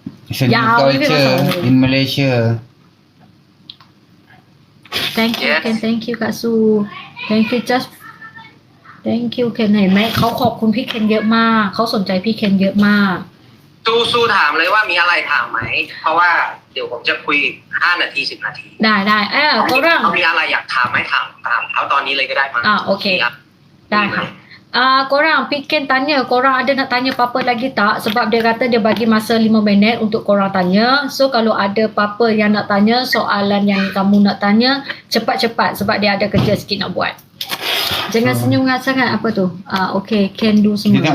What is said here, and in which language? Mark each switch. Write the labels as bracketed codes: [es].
[en] It's a new culture in Malaysia. Thank you Yes. Ken, thank you Kak Su. Thank you Thank you Ken [th] เห็นไหมเขาขอบคุณพี่เคนเยอะมากเขาสนใจพี่เคนเยอะมาก สู้ถามเลยว่ามีอะไรถามไหม เพราะว่าเดี๋ยวผมจะคุย5 นาที 10 นาที ได้ก็เรื่อง เขามีอะไรอยากถามไหมถามเขาตอนนี้เลยก็ได้มั้ง [ms] โอเคได้ค่ะkorang Piken tanya korang ada nak tanya apa-apa lagi tak sebab dia kata dia bagi masa 5 minit untuk korang tanya so kalau ada apa-apa yang nak tanya soalan yang kamu nak tanya cepat-cepat sebab dia ada kerja sikit nak buat jangan senyum sangat apa tu okay Ken do semua